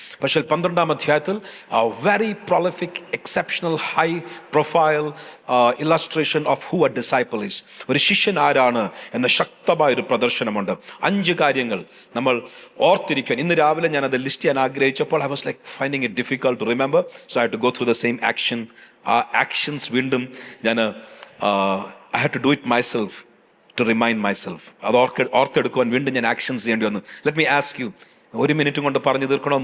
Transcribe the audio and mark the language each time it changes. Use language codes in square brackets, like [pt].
[ml] പക്ഷേ 12-ാം അധ്യായത്തിൽ [en] Very prolific, exceptional, high profile illustration of who a disciple is. [ml] ഒരു ശിഷ്യൻ ആരാണ് എന്ന ശക്തമായൊരു പ്രദർശനമുണ്ട്. 5 കാര്യങ്ങൾ നമ്മൾ ഓർത്തിരിക്കാൻ. ഇന്ന് രാവിലെ ഞാനത് ലിസ്റ്റ് ചെയ്യാൻ ആഗ്രഹിച്ചപ്പോൾ [en] I was like finding it difficult to remember. So I had to go through the same action. [ml] ആ ആക്ഷൻസ് വീണ്ടും ഞാൻ [en] I had to do it myself to remind myself. [ml] അത് ഓർത്തെടുക്കുവാൻ വീണ്ടും ഞാൻ ആക്ഷൻസ് ചെയ്യേണ്ടി വന്നു. [en] let me ask you, [ml] 1 minute കൊണ്ട് പറഞ്ഞു തീർക്കണോ?